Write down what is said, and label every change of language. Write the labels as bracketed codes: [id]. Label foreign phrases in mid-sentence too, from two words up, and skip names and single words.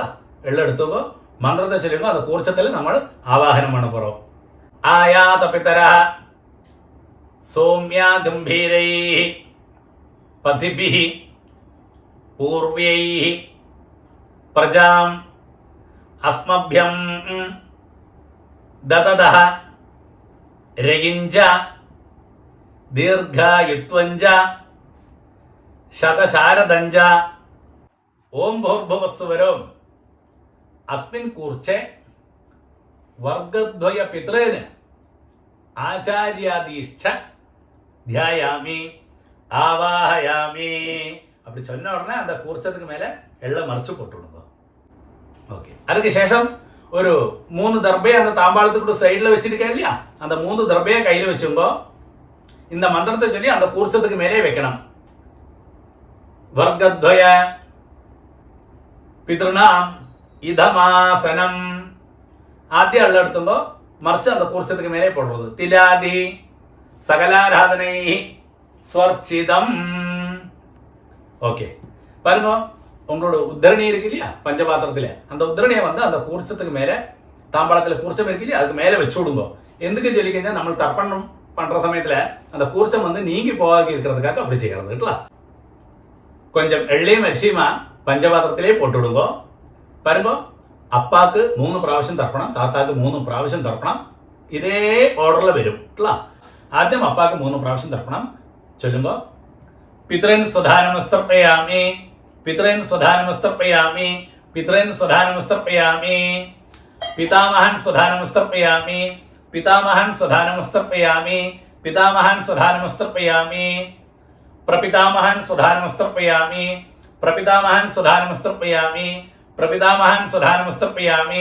[ta] எள்ள எடுத்துக்கோ, மந்திரத்தை சொல்லுங்க. அந்த கூர்ச்சத்துல நம்ம ஆவாகனம் பண்ண போறோம். [sa] ஆயாத பிதரா சௌம்யா கம்பீரை பதிபிஹி பூர்வை பிரஜாம் அஸ்மഭ്യം ദദദഃ രയിഞ്ച ദീർഘായുത്വഞ്ച ശതശാരദഞ്ച ഓം ഭൂർഭുവസ്സുവരോം അസ്മിൻ കൂർച്ചെ വർഗദ്വയ പിതൃന് ആചാര്യാദീശ്ച ധ്യായാമി ആവാഹയാമി. [ta] அப்படி சொன்ன உடனே அந்த கூர்ச்சத்துக்கு மேல எள்ள மறைச்சு போட்டு விடுங்க. ஓகே, அதுக்கு சேஷம் ஒரு 3 தர்பையை அந்த தாம்பாளத்துக்கு சைடில் வச்சிருக்கேன் இல்லையா, அந்த 3 தர்பையை கையில் வச்சுங்கோ. இந்த மந்திரத்தை சொல்லி அந்த கூர்ச்சத்துக்கு மேலே வைக்கணும். [sa] வர்க்கத்வய பிதൃணாம் இதமாசனம். [ml] ആദ്യം എള്ള എടുത്തുമ്പോ മറിച്ച് [ta] அந்த கூர்ச்சத்துக்கு மேலே போடுறது. [sa] திலாதி சகலாராதனை ஸ்வர்ச்சிதம். [ta] ஓகே, பாருங்க, உங்களோட உத்தரணி இருக்கு இல்லையா பஞ்சபாத்திரத்துல, அந்த உத்தரணியை வந்து அந்த கூர்ச்சத்துக்கு மேல, தாம்பாளத்துல கூர்ச்சம் இருக்கு இல்லையா அதுக்கு மேல வச்சு விடுங்க. எதுக்கு சொல்லிக்கங்க, நம்ம தர்ப்பணம் பண்ற சமயத்துல அந்த கூர்ச்சம் வந்து நீங்கி போகாம இருக்கிறதுக்காக அப்படி செய்யறது. கொஞ்சம் எள்ளையும் அரிசியுமா பஞ்சபாத்திரத்திலே போட்டு விடுங்க. பாருங்க, [ml] അപ്പാക്ക് 3 പ്രാവശ്യം തർപ്പണം, താത്താക്ക് 3 പ്രാവശ്യം തർപ്പണം. ഇതേ ഓർഡറിൽ വരും. ആദ്യം അപ്പാക്ക് 3 പ്രാവശ്യം തർപ്പണം ചൊല്ലുമ്പോ [sa] പിതൃൻ സ്വധാനമസ്തർപ്പയാമി, പിതൃൻ സ്വധാനമസ്തർപ്പയാമി, പിതൃൻ സ്വധാനമസ്തർപ്പയാമി, പിതാമഹൻ സ്വധാനമസ്തർപ്പയാമി, പിതാമഹൻ സ്വധാനമസ്തർപ്പയാമി, പിതാമഹൻ സ്വധാനമസ്തർപ്പയാമി, പ്രപിതാമഹൻ സ്വധാനമസ്തർപ്പയാമി, പ്രപിതാമഹൻ സ്വധാനമസ്തർപ്പയാമി, പ്രപിതാമഹൻ സ്വധാനമസ്തർപ്പയാമി.